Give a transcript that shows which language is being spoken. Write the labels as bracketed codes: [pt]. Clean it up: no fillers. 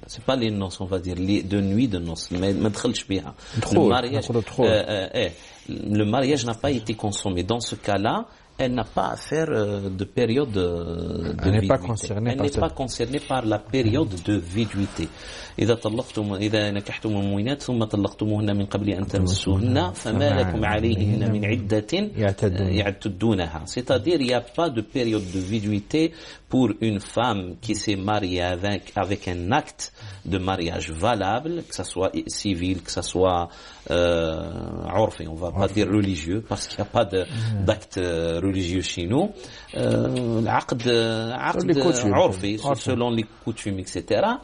[fr] C'est pas les noces, on va dire, de nuit de noces. Mais le mariage n'a pas été consommé. Dans ce cas-là, elle n'a pas à faire de période de viduité. Elle n'est pas concernée par la période de viduité. [ar] إذا نكحتم المؤمنات ثم طلقتموهن من قبل أن تمسوهن فما لكم عليهن من عدة يعتدونها. [fr] C'est-à-dire, il n'y a pas de période de viduité pour une femme qui s'est mariée avec un acte de mariage valable, que ça soit civil, que ça soit urfi, on va pas dire religieux, parce qu'il n'y a pas d'acte religieux chez nous. L'aqd urfi, selon les coutumes, etc.